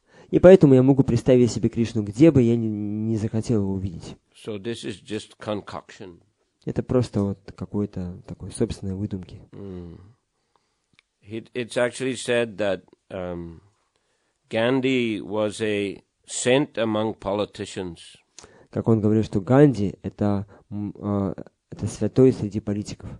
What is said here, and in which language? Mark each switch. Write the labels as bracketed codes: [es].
[ru] И поэтому я могу представить себе Кришну, где бы я не захотел его увидеть. [en] So this is just concoction. [ru] Это просто вот какой-то такой собственной выдумки. [en] It's actually said that Gandhi was a saint among politicians. [ru] Как он говорил, что Ганди это святой среди политиков.